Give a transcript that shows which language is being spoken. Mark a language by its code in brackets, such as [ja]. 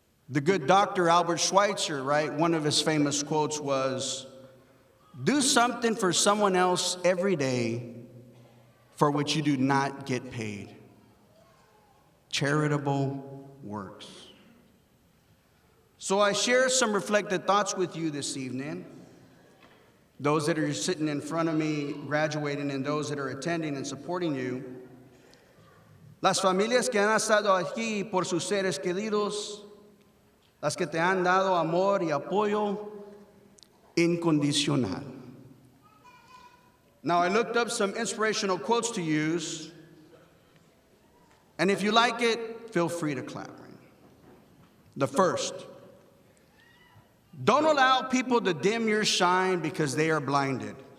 [en] The good Dr. Albert Schweitzer, right, one of his famous quotes was, "Do something for someone else every day for which you do not get paid." Charitable works. So I share some reflected thoughts with you this evening, those that are sitting in front of me, graduating, and those that are attending and supporting you. [es] Las familias que han estado aquí por sus seres queridos, las que te han dado amor y apoyo incondicional. [en] Now, I looked up some inspirational quotes to use, and if you like it, feel free to clap. The first, don't allow people to dim your shine because they are blinded.